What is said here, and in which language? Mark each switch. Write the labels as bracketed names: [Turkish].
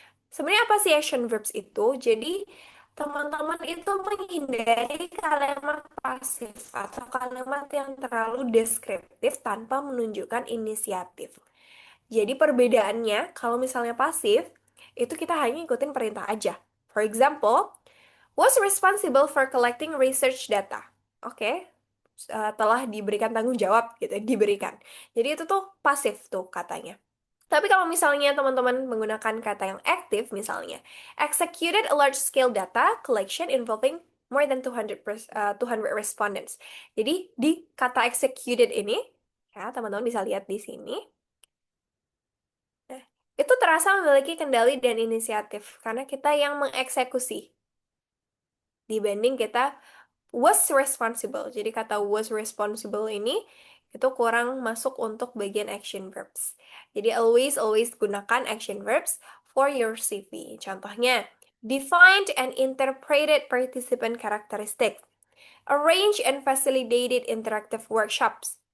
[Indonesian] Sebenarnya apa sih action verbs itu? Jadi, teman-teman itu menghindari kalimat pasif atau kalimat yang terlalu deskriptif tanpa menunjukkan inisiatif. Jadi perbedaannya, kalau misalnya pasif, itu kita hanya ikutin perintah aja. [English] For example, was responsible for collecting research data. [Indonesian] Oke, telah diberikan tanggung jawab gitu, diberikan. Jadi itu tuh pasif tuh katanya. Tapi kalau misalnya teman-teman menggunakan kata yang aktif, misalnya, executed a large-scale data collection involving more than 200 respondents. Jadi di kata executed ini, ya teman-teman bisa lihat di sini, itu terasa memiliki kendali dan inisiatif karena kita yang mengeksekusi dibanding kita was responsible. Jadi kata was responsible ini itu kurang masuk untuk bagian action verbs. [English] Jadi always gunakan action verbs for your CV. Contohnya, defined and interpreted participant characteristics, arrange and facilitated interactive workshops.